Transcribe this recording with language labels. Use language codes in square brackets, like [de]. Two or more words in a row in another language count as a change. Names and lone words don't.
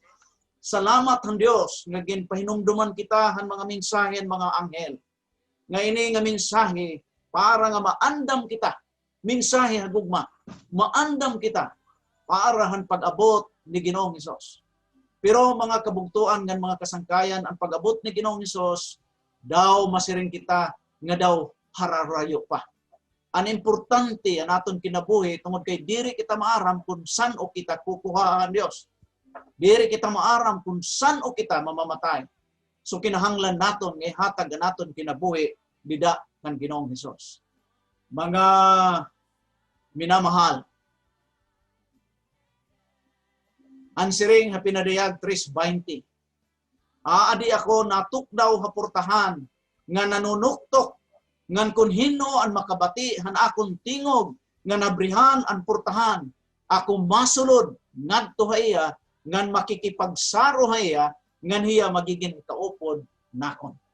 [war] Salamat ang Dios nga ginpahinumduman kita han mga mensahe mga anghel. Nga ini nga mensahe para nga maandam kita. Mensahe hagugma, maandam kita para han pag-abot ni Ginoong Hesus. Pero mga kabugtuan ngan mga kasangkayan ang pag-abot ni Ginoong Hesus daw masiring kita nga daw hararayo pa. Ang importante ang aton kinabuhi tungod kay diri kita maaram kung san o kita kukuha ang Dios. Diri kita maaram kung san o kita mamamatay. So kinahanglan naton nga hatag naton kinabuhi bida kan Ginoong Hesus. Mga minamahal, ang siring ha pinadayag 3:20. Aadi ako natukdaw hapurtahan nga nanunuktok ngan kun hino ang makabati han akong tingog nga nabrihan ang purtahan. Ako masulod ngadto haya ngan makikipagsaro haya ngan hiya magiging kaupod nakon.